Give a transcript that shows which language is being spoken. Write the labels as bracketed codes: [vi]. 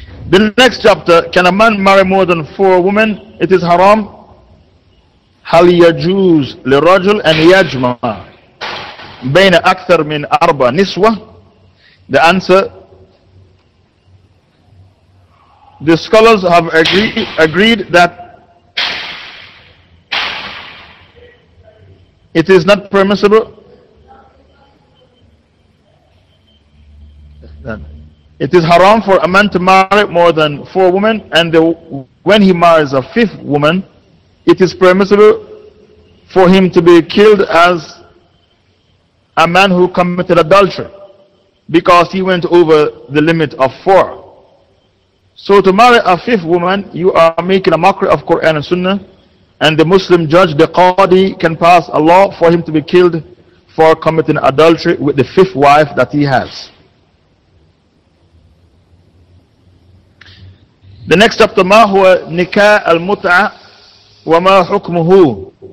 [en] The next chapter, can a man marry more than 4 women? It is haram. [ar] هل يجوز للرجل أن يجمع بين أكثر من 4 نسوة? [en] The answer, the scholars have agreed that it is not permissible. It is haram for a man to marry more than 4 women, and when he marries a 5th woman, it is permissible for him to be killed as a man who committed adultery, because he went over the limit of 4. So to marry a 5th woman, you are making a mockery of Quran and Sunnah, and the Muslim judge, the Qadi, can pass a law for him to be killed for committing adultery with the 5th wife that he has. The next chapter, [ar] ما هو نكاح المتعة وما حكمه?